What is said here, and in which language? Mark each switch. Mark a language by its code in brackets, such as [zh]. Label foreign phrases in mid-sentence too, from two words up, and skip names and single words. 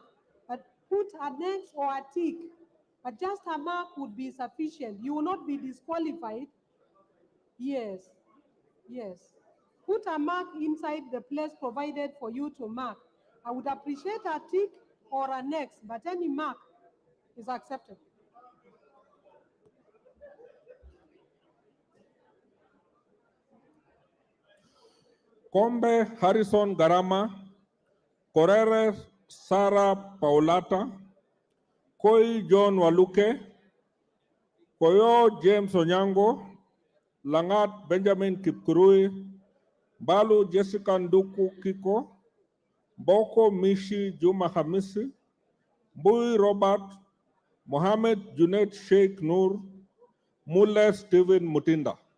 [en] But put an X or a tick, but just a mark would be sufficient. You will not be disqualified. Yes, yes. Put a mark inside the place provided for you to mark. I would appreciate a tick or an X, but any mark is accepted. Kombe Harrison Garama, Correres Sara Paulata, Koi John Waluke, Koyo James Onyango, Langat Benjamin Kipkurui, Balu Jessica Nduku Kiko, Boko Mishi Juma Hamisi, Bui Robert, Mohammed Junaid Sheikh Nur, Mule Stephen Mutinda.